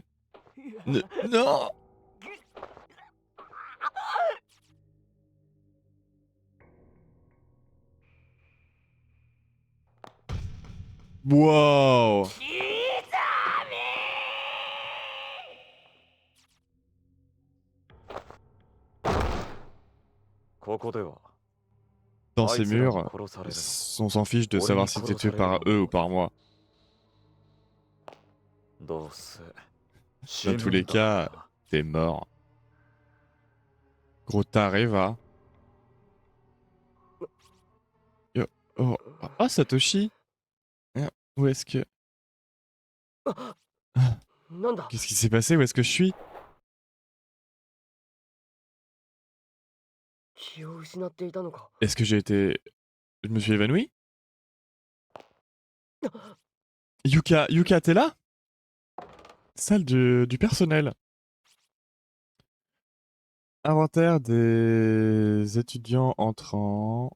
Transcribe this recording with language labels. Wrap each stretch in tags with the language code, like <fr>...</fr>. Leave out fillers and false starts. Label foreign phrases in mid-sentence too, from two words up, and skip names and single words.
<fr>Non! Wow!</fr> <ja>キザミここでは</ja> <fr>Dans ces murs,</fr> <ja>殺される</ja> <fr>on s'en fiche de savoir si t'es tué par eux ou par moi.</fr> <ja>どうせ</ja> <fr>Dans tous les cas, t'es mort. Gros taré, va. Yo- Oh, ah, Satoshi! Hein, où est-ce que...</fr> <ja>なんだ</ja> <fr>Qu'est-ce qui s'est passé? Où est-ce que je suis?</fr> <ja>気を失っていたのか</ja> <fr>Est-ce que j'ai été... Je me suis évanoui? Yuka, t'es là? Salle du personnel. Inventaire des étudiants entrants.</fr>